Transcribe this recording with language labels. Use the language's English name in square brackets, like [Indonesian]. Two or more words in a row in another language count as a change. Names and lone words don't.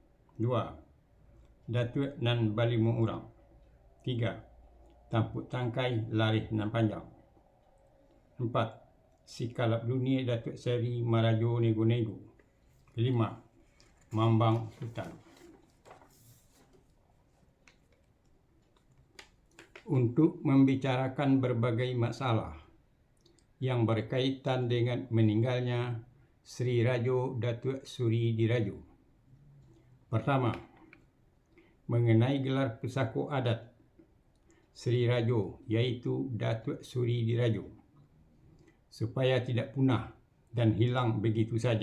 [Indonesian] 2. Datuk Nan Balimu Urang. 3. Tampuk Tangkai Lareh Nan Panjang. 4. Sikalap Dunia Datuk Seri Marajo Nego-Nego. 5. Mambang Sultan. Untuk membicarakan berbagai masalah yang berkaitan dengan meninggalnya Sri Rajo Datuk Suri Dirajo. Pertama, mengenai gelar pusako adat Sri Rajo, yaitu Datuk Suri Dirajo, supaya tidak punah dan hilang begitu saja.